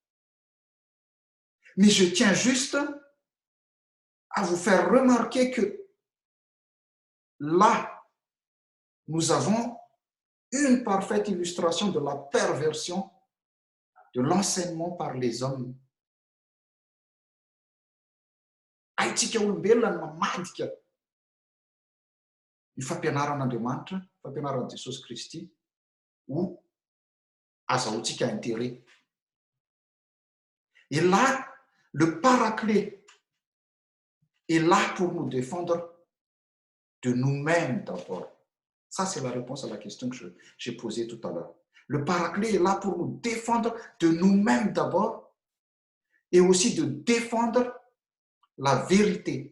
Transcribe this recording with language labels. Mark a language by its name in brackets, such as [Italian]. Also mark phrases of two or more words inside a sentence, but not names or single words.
[French] Mais je tiens juste à vous faire remarquer que là nous avons une parfaite illustration de la perversion de l'enseignement par les hommes. [Malagasy] Haitsika olombelona ny mamadika ny fampianaran'Andriamanitra, fampianaran'i Jesosy Kristy ho azahoantsika intérêt. [French] Et là, le paraclet est là pour nous défendre de nous-mêmes d'abord. Ça, c'est la réponse à la question que j'ai posée tout à l'heure. Le paraclet est là pour nous défendre de nous-mêmes d'abord et aussi de défendre la vérité.